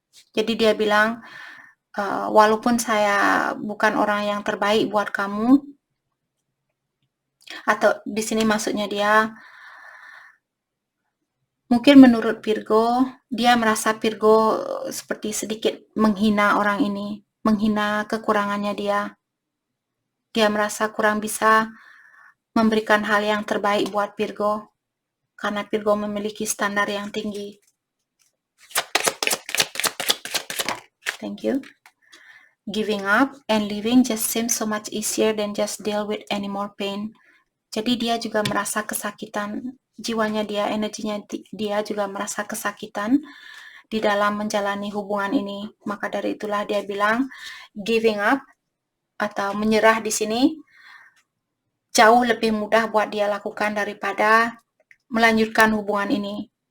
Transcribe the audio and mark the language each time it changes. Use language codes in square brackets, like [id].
[id] Jadi dia bilang, walaupun saya bukan orang yang terbaik buat kamu, atau di sini maksudnya dia, mungkin menurut Virgo, dia merasa Virgo seperti sedikit menghina orang ini, menghina kekurangannya dia. Dia merasa kurang bisa memberikan hal yang terbaik buat Virgo, karena Virgo memiliki standar yang tinggi. [en] Thank you. Giving up and leaving just seems so much easier than just deal with any more pain. [id] Jadi dia juga merasa kesakitan, jiwanya dia, energinya dia juga merasa kesakitan di dalam menjalani hubungan ini. Maka dari itulah dia bilang [en] giving up [id] atau menyerah di sini jauh lebih mudah buat dia lakukan daripada melanjutkan hubungan ini.